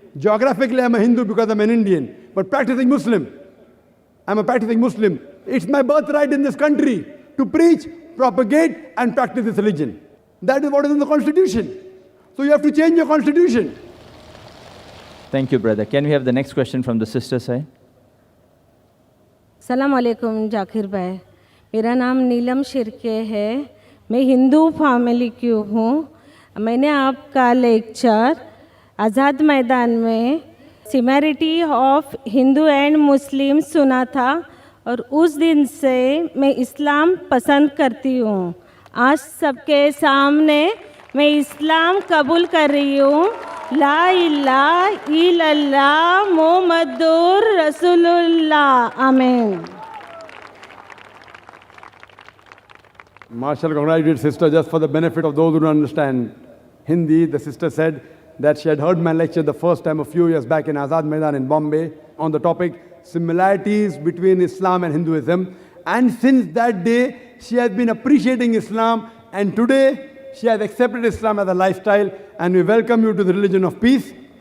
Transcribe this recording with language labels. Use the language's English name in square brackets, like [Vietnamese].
[English] Geographically, I'm a Hindu because I'm an Indian. But practicing Muslim. I'm a practicing Muslim. It's my birthright in this country to preach, propagate, and practice this religion. That is what is in the constitution. So you have to change your constitution. Thank you, brother. Can we have the next question from the sister side? [Hindi] सलाम अलैकुम जाकिर भाई, मेरा नाम नीलम शिरके है, मैं Hindu family की हूँ। मैंने आपका लेक्चर आज़ाद मैदान में similarity of Hindu and Muslim सुना था और उस दिन से मैं इस्लाम पसंद करती हूँ। आज सबके सामने मैं इस्लाम कबूल कर रही हूँ। [Arabic] ला इलाहा इल्लल्लाह मुहम्मदुर रसूलुल्लाह, आमीन। [English] Marshall congratulated sister. Just for the benefit of those who don't understand Hindi, the sister said that she had heard my lecture the first time a few years back in Azad Maidan in Bombay on the topic similarities between Islam and Hinduism. And since that day, she has been appreciating Islam, and today she has accepted Islam as a lifestyle, and we welcome you to the religion of peace.